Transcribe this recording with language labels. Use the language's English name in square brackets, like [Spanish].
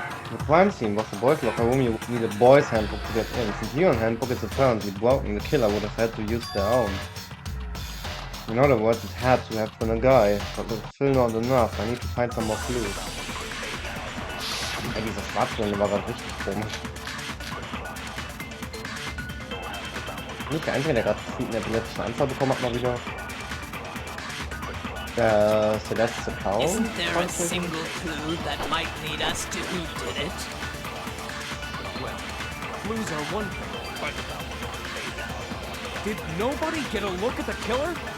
[English] The crime scene was the boys' locker room. You need a boys' handbook to get in. Since your handbook is apparently broken, the killer would have had to use their own. In other words, it had to have been a guy, but it's still not enough. I need to find some more clues. [German] Ey, dieser Schwarzwelle war gerade richtig komisch. Nicht der Einzige, der gerade einen epileptischen Anfall bekommen hat, mal wieder. [English] Celeste Cow. Isn't there a single clue that might lead us to who did it? Well, clues are one thing, but... Did nobody get a look at the killer?